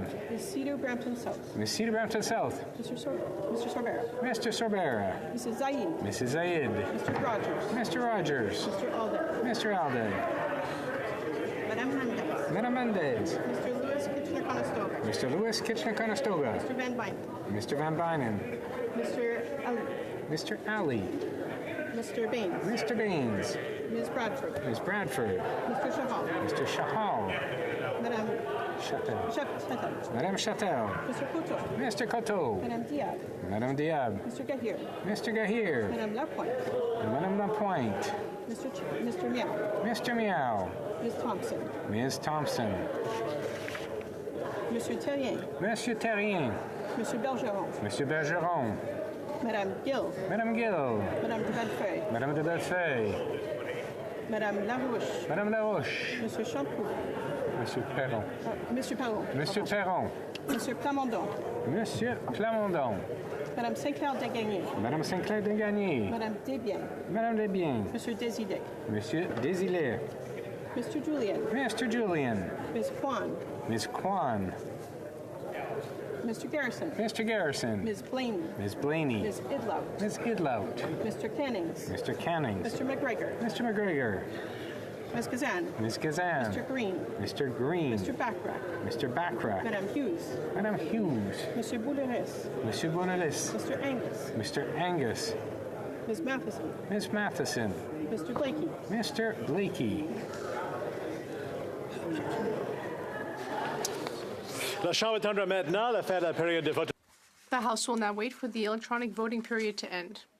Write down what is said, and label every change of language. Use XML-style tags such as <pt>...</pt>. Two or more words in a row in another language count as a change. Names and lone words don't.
<en>Ms. Cedar Brampton South. Ms. Cedar Brampton South. Mr. Sorbera. Mr. Sorbera. Mrs. Zaid. Mrs. Zaid. Mr. Rogers. Mr. Rogers. Mr. Alden. Mr. Alden. Madame Mendez. Madame Mendez. Mr. Lewis Kitchener-Conestoga. Mr. Lewis Kitchener-Conestoga. Mr. Van Bynen. Mr. Van Bynen. Mr. Ali. Mr. Ali. Mr. Baines. Mr. Baines. Ms. Bradford. Ms. Bradford. Mr. Shahal. Mr. Shahal. Madame Chatel. Chatel. Madame Chatel. Mr. Coteau. Mr. Coteau. Madame Diab. Madame Diab. Mr. Gahir. Mr. Gahir. Madame Lapointe. Madame Lapointe. Mr. Meow. Mr. Meow. Ms. Thompson. Ms. Thompson. Monsieur Terrien. Monsieur Terrien. Monsieur Bergeron. Monsieur Bergeron. Madame Gill. Madame Gill. Madame de Bellefeuille. Madame de Bellefeuille. Madame Larouche. Madame Larouche. Monsieur Champoux. Monsieur Perron. Monsieur Perron. Monsieur Perron. Monsieur Plamondon. Monsieur Plamondon. Madame Sinclair Degagné. Madame Sinclair Degagné. Madame Desbiens. Madame Desbiens. Monsieur Desilets. Monsieur Desilets. Mr. Julian. Mr. Julian. Ms. Kwan. Ms. Kwan. Mr. Garrison. Mr. Garrison. Ms. Blaney. Ms. Blaney. Ms. Idlout. Ms. Idlout. Mr. Cannings. Mr. Cannings. Mr. McGregor. Mr. McGregor. Ms. Kazan. Ms. Kazan. Mr. Green. Mr. Green. Mr. Backrack. Mr. Backrack. Madame Hughes. Madame Hughes. Monsieur Bouleris. Monsieur Bonalis. Mr. Angus. Mr. Angus. Ms. Matheson. Ms. Matheson. Mr. Blakey. Mr. Blakey.</en> <fr>La Chambre attendra maintenant la fin de la période de vote.</fr> <en>The House will now wait for the electronic voting period to end.</en>